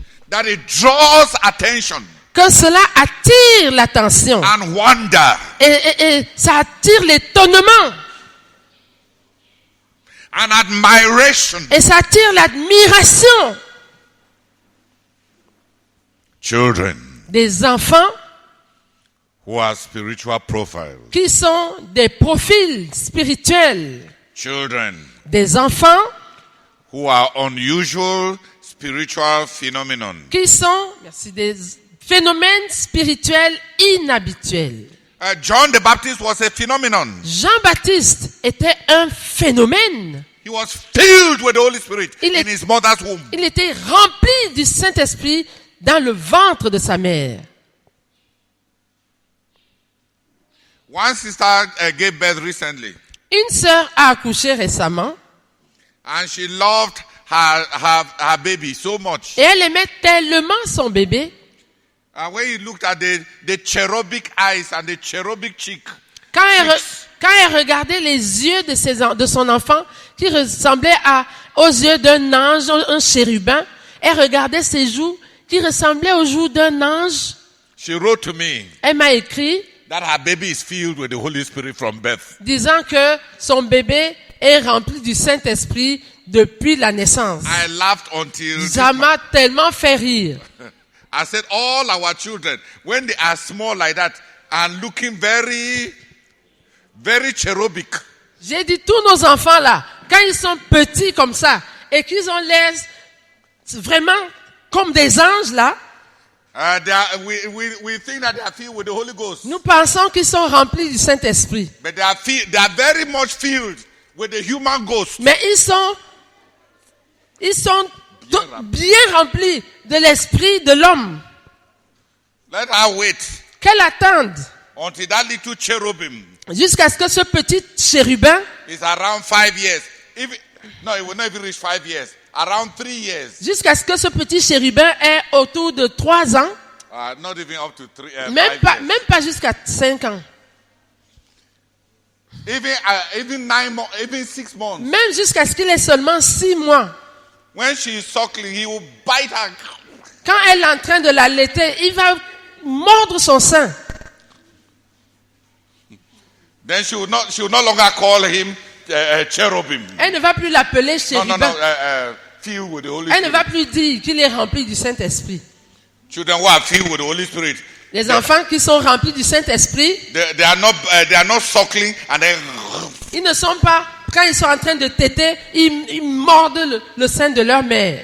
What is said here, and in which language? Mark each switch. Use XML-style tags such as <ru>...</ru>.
<en>that it draws attention</en> <fr>que cela attire l'attention.</fr> <en>and wonder</en> <fr>Et ça attire l'étonnement.</fr> <en>and admiration.</en> <fr>Et ça attire l'admiration.</fr> <en>Children</en> <fr>Des enfants</fr> <en>who are spiritual profiles.</en> <fr>qui sont des profils spirituels.</fr> <en>Children</en> <fr>Des enfants</fr> <en>who are unusual spiritual phenomenon.</en> <fr>qui sont des phénomènes spirituels inhabituels.</fr> <en>John the Baptist was a phenomenon.</en> <fr>Jean-Baptiste était un phénomène.</fr> <en>He was filled with the Holy Spirit</en> <fr>Il</fr> <en>in</en> <fr>est-</fr> <en>his mother's womb.</en> <fr>Il était rempli du Saint-Esprit dans le ventre de sa mère.</fr> <en>One sister gave birth recently,</en> <fr>Une sœur a accouché récemment</fr> <en>and she loved her baby so much.</en> <fr>et elle aimait tellement son bébé.</fr> <en>And when you looked at the cherubic eyes and the cherubic cheek,</en> <fr>Quand elle regardait les yeux de son enfant qui ressemblaient aux yeux d'un ange, un chérubin, elle regardait ses joues qui ressemblaient aux joues d'un ange.</fr> <en>she wrote to me</en> <fr>Elle m'a écrit</fr> <en>that her baby is filled with the Holy Spirit from birth.</en> <fr>disant que son bébé est rempli du Saint-Esprit depuis la naissance.</fr> <en>I laughed until</en> <fr>Ça m'a tellement fait rire.</fr> <en>I said, all our children, when they are small like that and looking very, very cherubic,</en> <fr>J'ai dit, tous nos enfants là, quand ils sont petits comme ça, et qu'ils ont l'air vraiment comme des anges là,</fr> <en>we think that they are filled with the Holy Ghost.</en> <fr>nous pensons qu'ils sont remplis du Saint-Esprit.</fr> <en>But they are very much filled with the human ghost.</en> <fr>Mais ils sont bien remplis de l'esprit de l'homme.</fr> <en>Let her wait</en> <fr>Qu'elle attende</fr> <en>until that little cherubim</en> <fr>jusqu'à ce que ce petit chérubin,</fr> <en>is around 5 years. No, it will not even reach 5 years. Around 3 years.</en> <fr>jusqu'à ce que ce petit chérubin ait autour de 3 ans,</fr> <en>Not even up to 5</en> <fr>même pas jusqu'à 5 ans,</fr> <en>Even 9 months, even 6 months.</en> <fr>même jusqu'à ce qu'il ait seulement 6 mois.</fr> <en>When she is suckling, he will bite her.</en> <fr>Quand elle est en train de l'allaiter, il va mordre son sein.</fr> <en>Then she will no longer call him cherubim.</en> <fr>Elle ne va plus l'appeler</fr> <en>No,</en> <fr>chérubin.</fr> <en>filled with the Holy</en> <fr>Elle ne</fr> <en>Spirit.</en> <fr>va plus dire qu'il est rempli du Saint-Esprit.</fr> <en>Children who are filled with the Holy Spirit,</en> <fr>Les enfants qui sont remplis du Saint-Esprit,</fr> <en>they are not suckling and then.</en> <fr>ils ne sont pas, quand ils sont en train de téter, ils mordent le sein de leur mère.</fr>